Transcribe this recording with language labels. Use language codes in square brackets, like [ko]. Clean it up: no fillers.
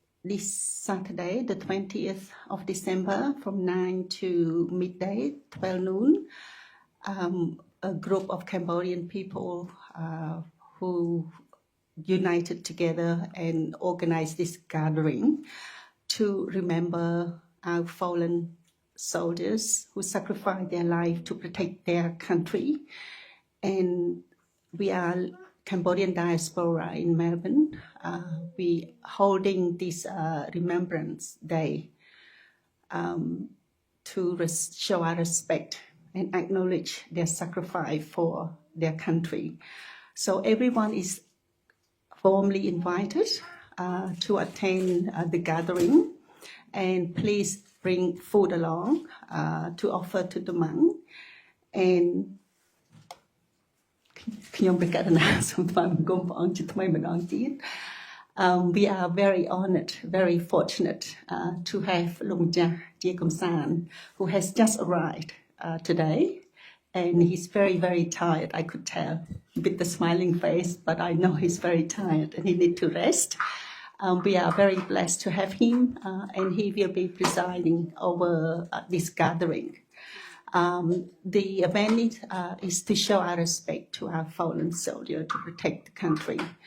[en] this Saturday the 20th of December from 9 to midday 12 noon a group of Cambodian people who united together and organized this gathering to remember our fallen soldiers who sacrificed their life to protect their country. And we are Cambodian diaspora in Melbourne. We holding this Remembrance Day to show our respect and acknowledge their sacrifice for their country. So everyone is warmly invited to attend the gathering, and please bring food along to offer to the monk. And [km] ខ្ញុំប្រកាសណាសូមថ្វាយបង្គំព្រះអង្គជាថ្មីម្ដងទៀត [en] we are very honored, very fortunate to have លោកម្ចាស់ជាកំសាន្ត who has just arrived today, and he's very, very tired. I could tell with the smiling face, but I know he's very tired and he needs to rest. We are very blessed to have him, and he will be presiding over this gathering. The event is to show our respect to our fallen soldier to protect the country.